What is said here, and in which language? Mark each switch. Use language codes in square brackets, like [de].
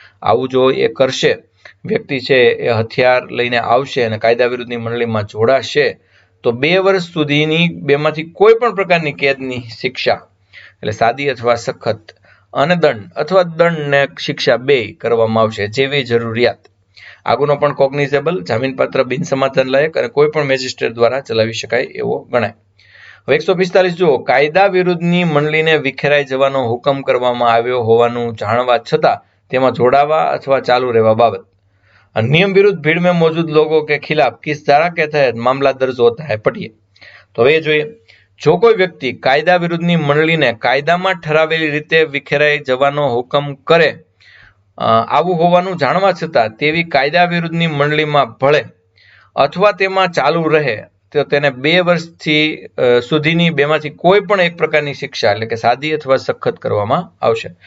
[gu] આવું જો એ કરશે, વ્યક્તિ છે એ હથિયાર લઈને આવશે અને કાયદા વિરુદ્ધની મંડળીમાં જોડાશે તો 2 વર્ષ સુધીની બેમાંથી કોઈ પણ પ્રકારની કેદની શિક્ષા એટલે સાદી અથવા સખત અને દંડ અથવા દંડને શિક્ષા 2 કરવામાં આવશે જેવી જરૂરિયાત. આ ગુનો પણ કોગ્નિઝેબલ, જામીનપાત્ર, બિનસમાધાન લાયક અને કોઈ પણ મેજિસ્ટ્રેટ દ્વારા ચલાવી શકાય એવો ગણાય. હવે 145 જુઓ, કાયદા વિરુદ્ધની મંડળીને વિખેરાઈ જવાનો હુકમ કરવામાં આવ્યો હોવાનું જાણવા છતાં તેમાં જોડાવા અથવા ચાલુ રહેવા બાબત. [hi] नियम विरुद्ध भीड़ में मौजूद लोगों के खिलाफ किस धारा के तहत मामला दर्ज होता है पढ़िए. [gu] तो હવે જોઈએ, જો કોઈ વ્યક્તિ કાયદા વિરુદ્ધની મંડળીને કાયદામાં ઠરાવેલી રીતે વિખેરાઈ જવાનો હુકમ કરે આવું હોવાનું જાણવા છતાં તેવી કાયદા વિરુદ્ધની મંડળીમાં ભળે અથવા તેમાં ચાલુ રહે તો તેને 2 વર્ષથી સુધીની બેમાંથી કોઈ પણ એક પ્રકારની શિક્ષા એટલે કે સાદી અથવા સખત કરવામાં આવશે.